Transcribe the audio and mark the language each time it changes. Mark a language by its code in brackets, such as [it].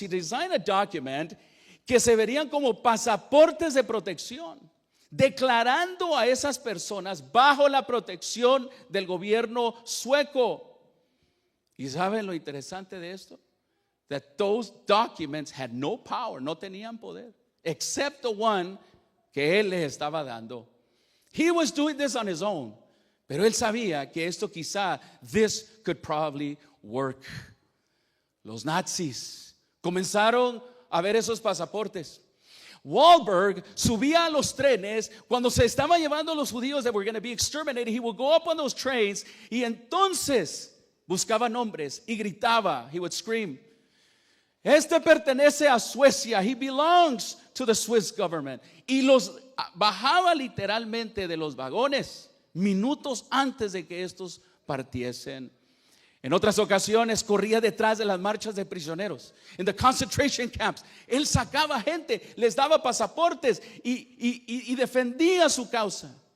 [en] He designed a document [es] que se verían como pasaportes de protección, declarando a esas personas bajo la protección del gobierno sueco. ¿Y saben lo interesante de esto? [en] That those documents had no power, [es] no tenían poder, [en] except the one [es] que él les estaba dando. [en] He was doing this on his own, [es] pero él sabía que esto quizá, [en] this could probably work. [es] Los nazis comenzaron a ver esos pasaportes. Wallenberg subía a los trenes cuando se estaban llevando los judíos [en] that were going to be exterminated. He would go up on those trains [es] y entonces buscaba nombres y gritaba. [en] He would scream, [es] este pertenece a Suecia. [en] He belongs to the Swiss government. [es] Y los bajaba literalmente de los vagones minutos antes de que estos partiesen. En otras ocasiones corría detrás de las marchas de prisioneros. En [en] the concentration camps, [es] él sacaba gente, les daba pasaportes y defendía su causa.